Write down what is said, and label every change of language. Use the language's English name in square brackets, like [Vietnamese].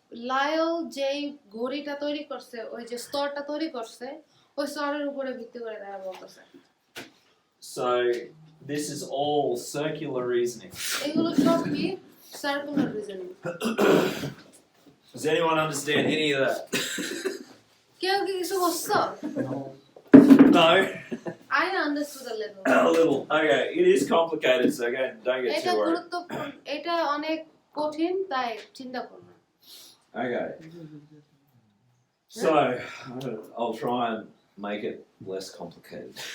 [Bangla] লায়ল যেই ঘড়িটা তৈরি করছে, ওই যে স্তরটা তৈরি করছে, ওই স্তরের উপরে ভিত্তি করে তারা বলতেছে। [English] So this is all circular reasoning. [Bangla] এগুলো সব কি circular reasoning. [English] Does anyone understand any of that? [Bangla] কেউ কি কিছু বুঝছো? [English] No. I understood a little. A little. Okay, it is complicated, so again, don't get [Bangla] এটা [English] too worried. [Bangla] গুরুত্বপূর্ণ, এটা অনেক কঠিন, তাই চিন্তা করো না। [English] Okay. So I'll try and make it less complicated.